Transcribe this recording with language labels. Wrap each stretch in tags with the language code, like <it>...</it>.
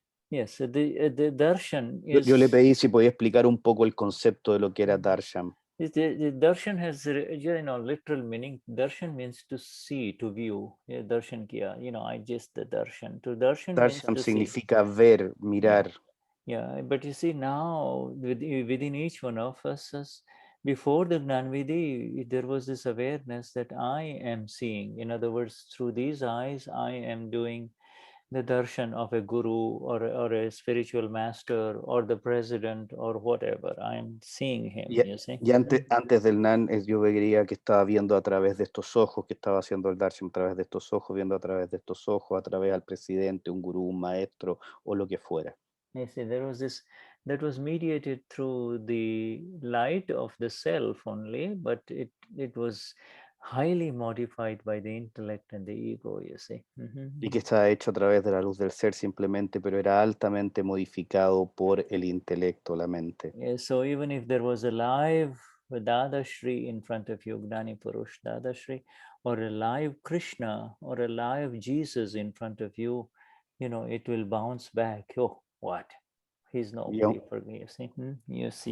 <en>Yes, the darshan is...</en> <es>Yo le pedí si podía explicar un poco el concepto de lo que era darshan.</es> <en>The darshan has, literal meaning. Darshan means to see, to view. Yeah,</en> <hi>darshan kiya.</hi> <en>I just the darshan. To darshan means to</en> <es>significa</es> <en>see.</en> <es>Ver, mirar.</es> <en>Yeah, but you see now within each one of us, before the Gnanvidhi, there was this awareness that I am seeing. In other words, through these eyes, I am doing the darshan of a guru or a spiritual master or the president or whatever. I am seeing him, you see.</en> <es>Y antes del Nan, yo veía que estaba viendo a través de estos ojos, que estaba haciendo el darshan a través de estos ojos, viendo a través de estos ojos, a través al presidente, un gurú, un maestro o lo que fuera.</es> <en>You see, there was this that was mediated through the light of the self only, but it was highly modified by the intellect and the ego, you see.</en> <es>Y que está hecho a través de la luz del ser simplemente, pero era altamente modificado por el intelecto, la mente.</es> <en>Yeah, so even if there was a live Dadashri in front of you, Gnani Purush Dadashri, or a live Krishna or a live Jesus in front of you, it will bounce back. Oh, what? He's nobody for me, you see.</en>